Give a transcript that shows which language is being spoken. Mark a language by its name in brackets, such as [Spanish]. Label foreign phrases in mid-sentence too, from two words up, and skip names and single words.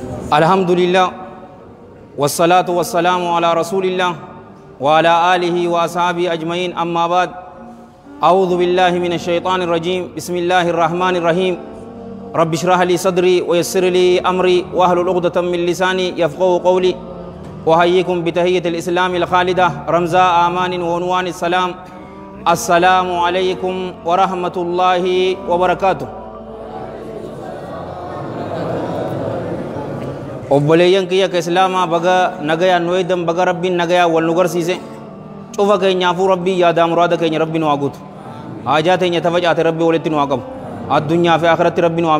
[Arabic] الحمد لله والصلاة والسلام على رسول الله وعلى آله وأصحابه أجمعين أما بعد أعوذ بالله من الشيطان الرجيم بسم الله الرحمن الرحيم رب اشرح لي صدري ويسر لي أمري واحلل عقدة من لساني يفقهوا قولي وأحييكم بتحية الإسلام الخالدة رمزاء آمان وعنوان السلام السلام عليكم ورحمة الله وبركاته. [Oromo] obboleeyyan kiyya ka islaamaa baga nagayaan nu eedan baga rabbiin nagayaa wal nu garsiise cufa keenyaafuu rabbii yaadaa muraada keenya rabbi nu haa guutu haajaa teenya tafacaate rabbi walitti nu haa qabu addunyaa fi akhiratti rabbi nu haa